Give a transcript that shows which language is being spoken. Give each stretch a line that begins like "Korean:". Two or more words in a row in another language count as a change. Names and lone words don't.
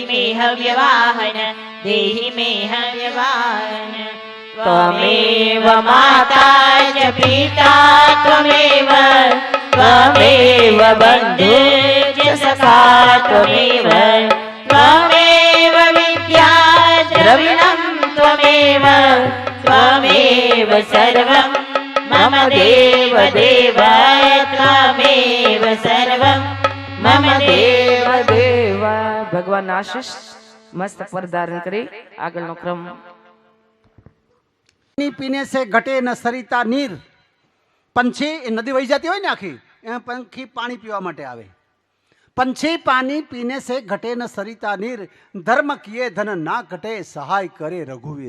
Sanskrit: मे हव्यवाहन देहि मे हव्यवाहन त्वमेव माता च पिता त्वमेव त्वमेव बन्धुश्च सखा त्वमेव त्वमेव विद्या द्रविणं त्वमेव त्वमेव सर्वं मम देव देव त्वमेव सर्वं मम देव
Gujarati: દેવ ભગવાન આશીષ મસ્ત પર ધારણ કરી આગળનો ક્રમ।
Hindi: पानी पीने से घटे न सरिता नीर।
Gujarati: પંછી એ નદી વહી જતી હોય ને આખી, એ પંખી પાણી પીવા માટે આવે।
Hindi: पंछी पानी पीने से घटे न सरिता नीर, धर्म किये धन ना घटे सहाय करे रघुवीर।